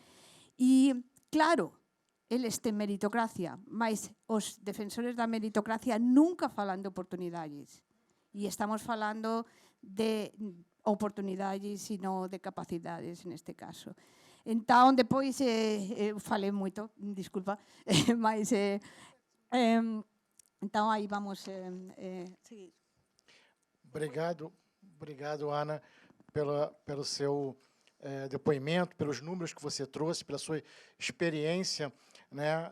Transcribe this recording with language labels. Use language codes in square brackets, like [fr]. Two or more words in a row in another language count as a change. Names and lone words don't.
[gl] E, claro, eles ten meritocracia, mas os defensores da meritocracia nunca falan de oportunidades. E estamos falando de oportunidades e non de capacidades, neste caso. Entón, depois, falei moito, disculpa, [pt] mas, então, aí vamos seguir. Obrigado, Ana, pelo seu depoimento, pelos números que você trouxe, pela sua experiência, né?